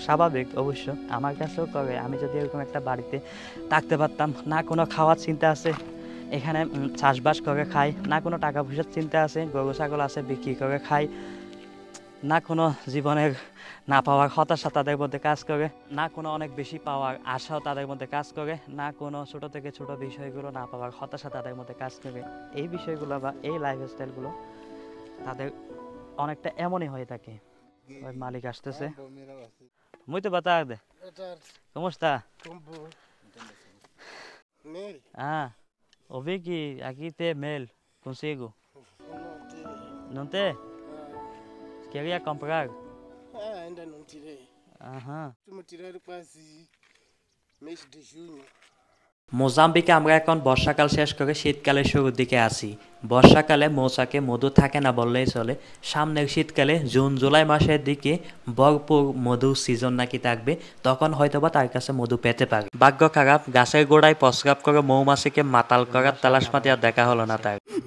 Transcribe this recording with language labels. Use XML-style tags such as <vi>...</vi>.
<bn>স্বাভাবিক অবশ্য, আমার কাছেও করে। আমি যদি এরকম একটা বাড়িতে থাকতে পারতাম, না কোনো খাওয়ার চিন্তা আছে, এখানে চাষবাস করে খাই, না কোনো টাকা পয়সার চিন্তা আছে, গরু ছাগল আছে বিক্রি করে খাই, না কোনো জীবনের না পাওয়ার হতাশা তাদের মধ্যে কাজ করে, না কোনো অনেক বেশি পাওয়ার আশাও তাদের মধ্যে কাজ করে, না কোনো ছোট থেকে ছোট বিষয়গুলো না পাওয়ার হতাশা তাদের মধ্যে কাজ করে। এই বিষয়গুলো বা এই লাইফস্টাইলগুলো তাদের অনেকটা এমনই হয়ে থাকে। ওই মালিক আসতেছে, মুই তো বাতা দে</bn> <pt>¿Cómo está? Ah, ouvi que aqui tem mel consigo. Não tem? Queria comprar. Ainda não tirei. Aham. Costumo tirar quase mês de junho.</pt> <bn>মোজাম্বিকে আমরা এখন বর্ষাকাল শেষ করে শীতকালের শুরুর দিকে আছি। বর্ষাকালে মৌচাকে মধু থাকে না বললেই চলে। সামনের শীতকালে জুন জুলাই মাসের দিকে ভরপুর মধুর সিজন নাকি থাকবে, তখন হয়তোবা তার কাছে মধু পেতে পারে। ভাগ্য খারাপ, গাছের গোড়ায় প্রস্রাব করে মৌমাছিকে মাতাল করার তালাশমাতি আর দেখা হলো না তার।</bn>